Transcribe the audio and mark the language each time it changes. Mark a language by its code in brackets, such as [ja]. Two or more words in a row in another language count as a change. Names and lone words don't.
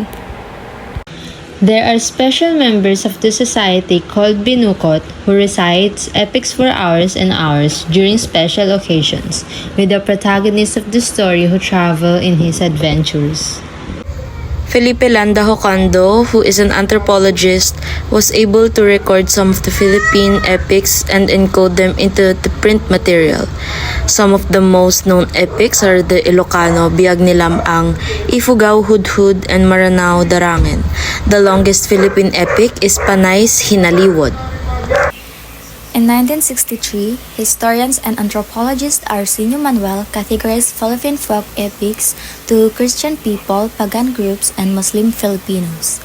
[en] There are special members of the society called binukot who recites epics for hours and hours during special occasions, with the protagonist of the story who travel in his adventures. Felipe Landa Hocando, who is an anthropologist, was able to record some of the Philippine epics and encode them into the print material. Some of the most known epics are the Ilocano, Biyag ni Lamang, Ifugao Hudhud, and Maranao Darangin. The longest Philippine epic is Panay's Hinaliwod. In 1963, historians and anthropologist Arsenio Manuel categorized Philippine folk epics to Christian people, pagan groups, and Muslim Filipinos.